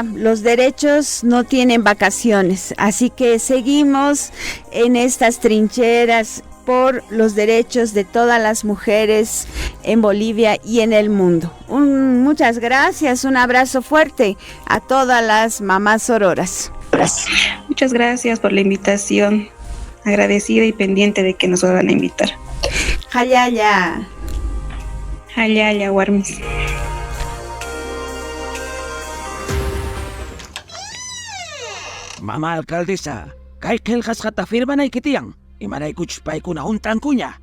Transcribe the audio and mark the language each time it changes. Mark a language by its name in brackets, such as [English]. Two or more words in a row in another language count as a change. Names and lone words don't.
[Spanish] Los derechos no tienen vacaciones, así que seguimos en estas trincheras por los derechos de todas las mujeres en Bolivia y en el mundo. Muchas gracias, un abrazo fuerte a todas las mamás sororas. Muchas gracias por la invitación. Agradecida y pendiente de que nos van a invitar. [Quechua] Hayaya. Hayaya, Warmis. [Spanish] Mamá alcaldesa, [Quechua] kay qillqasqata firmanaykitiyan. Imaraykuchus paykuna juntankuña.